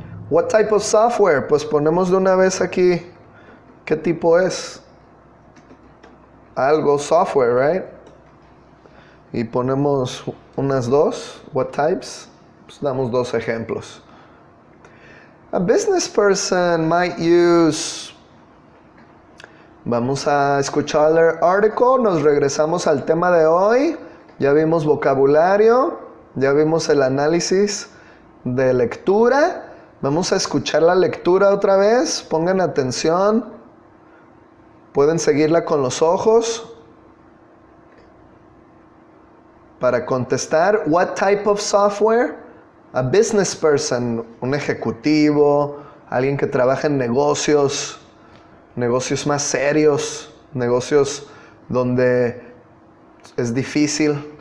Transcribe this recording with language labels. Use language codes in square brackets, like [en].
[en] What type of software? [es] Pues ponemos de una vez aquí, ¿qué tipo es? Algo software, [en] right? [es] Y ponemos unas dos. [en] What types? [es] Pues damos dos ejemplos. [en] A business person might use. [es] Vamos a escuchar el artículo. Nos regresamos al tema de hoy. Ya vimos vocabulario. Ya vimos el análisis de lectura. Vamos a escuchar la lectura otra vez. Pongan atención. Pueden seguirla con los ojos. Para contestar, [en] what type of software? A business person, [es] un ejecutivo, alguien que trabaja en negocios, negocios más serios, negocios donde es difícil.